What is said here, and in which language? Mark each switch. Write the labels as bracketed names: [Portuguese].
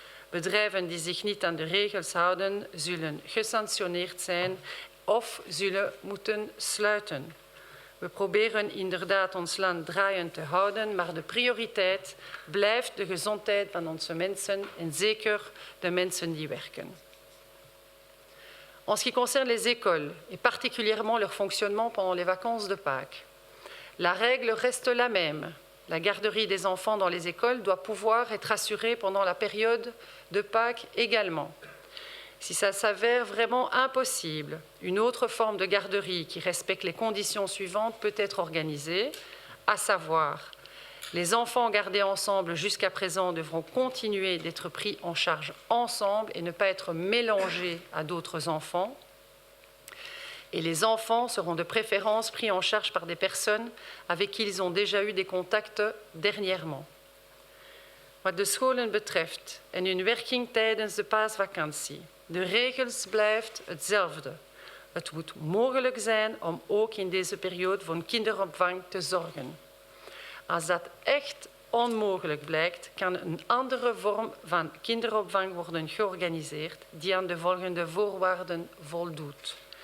[Dutch] Bedrijven die zich niet aan de regels houden, zullen gesanctioneerd zijn of zullen moeten sluiten. We proberen inderdaad ons land draaiend te houden, maar de prioriteit blijft de gezondheid van onze mensen en zeker de mensen die werken. [French] En ce qui concerne les écoles, et particulièrement leur fonctionnement pendant les vacances de Pâques, la règle reste la même. La garderie des enfants dans les écoles doit pouvoir être assurée pendant la période de Pâques également. Si ça s'avère vraiment impossible, une autre forme de garderie qui respecte les conditions suivantes peut être organisée, à savoir, les enfants gardés ensemble jusqu'à présent devront continuer d'être pris en charge ensemble et ne pas être mélangés à d'autres enfants. Et les enfants seront de préférence pris en charge par des personnes avec qui ils ont déjà eu des contacts dernièrement. [Dutch] Wat de scholen betreft en hun werking tijdens de paasvakantie, de regels blijft hetzelfde. Het moet mogelijk zijn om ook in deze periode voor een kinderopvang te zorgen. Als dat echt onmogelijk blijkt, kan een andere vorm van kinderopvang worden georganiseerd die aan de volgende voorwaarden voldoet.